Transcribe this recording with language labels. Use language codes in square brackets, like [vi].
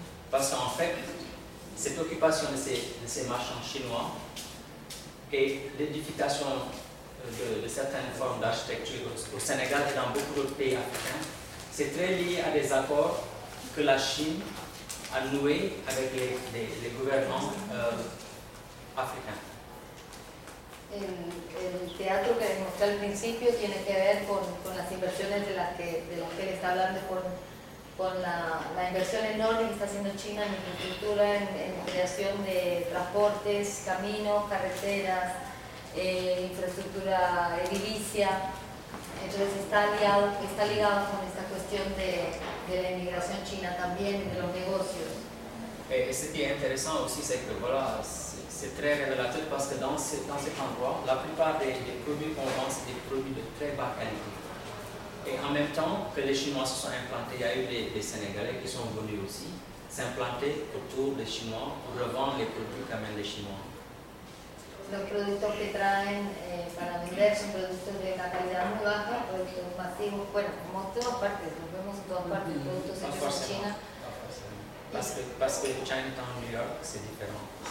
[fr] Parce qu'en fait, cette occupation de ces marchands chinois et l'édification de certaines formes d'architecture au Sénégal et dans beaucoup d'autres pays africains, c'est très lié à des accords que la Chine a noués avec les gouvernements africains. [es] El teatro que demostré al principio tiene que ver con las inversiones de las que él está hablando, con la inversión enorme que está haciendo China en infraestructura, en creación de transportes, caminos, carreteras, infraestructura edilicia. Entonces está ligado con esta cuestión de la inmigración china también, de los negocios. [fr] Ce qui est intéressant aussi, c'est que voilà, c'est très révélateur parce que dans cet endroit, la plupart des produits qu'on vend, c'est des produits de très bas qualité. Et en même temps que les Chinois se sont implantés, il y a eu des Sénégalais qui sont venus aussi s'implanter autour des Chinois pour revendre les produits qu'amènent les Chinois. [es] Los productos que traen para vender son productos de una calidad muy baja, productos masivos, bueno, como todas partes, nos vemos en todas partes, productos hechos en China. [fr] Parce que Chinatown, New York, c'est différent.